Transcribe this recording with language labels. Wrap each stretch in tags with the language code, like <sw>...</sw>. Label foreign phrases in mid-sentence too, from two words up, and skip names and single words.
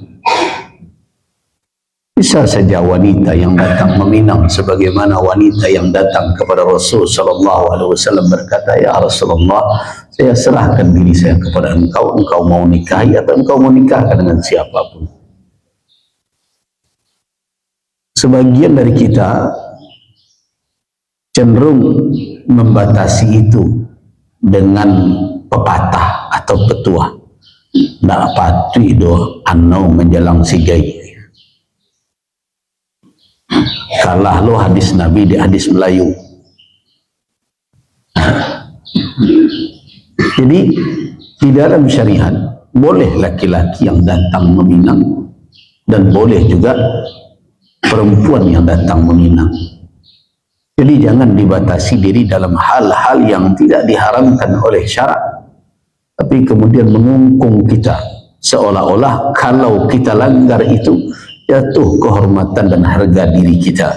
<id>Bisa saja wanita yang datang meminang, sebagaimana wanita yang datang kepada Rasul</id> <ar>صلى الله عليه وسلم</ar> <id>berkata,</id> <ar>"يا رسول الله,</ar> <id>saya serahkan diri saya kepada engkau, engkau mau nikahi atau engkau mau nikahkan dengan siapapun." Sebagian dari kita cenderung membatasi itu dengan pepatah atau petua.</id> <min>Ndak patui do anau menjelang sigai. Kalah lo hadis Nabi di hadis Melayu.</min> <id>Jadi di dalam syariat boleh laki-laki yang datang meminang, dan boleh juga perempuan yang datang meminang. Jadi jangan dibatasi diri dalam hal-hal yang tidak diharamkan oleh syarak, tapi kemudian mengungkung kita seolah-olah kalau kita langgar itu jatuh kehormatan dan harga diri kita.</id>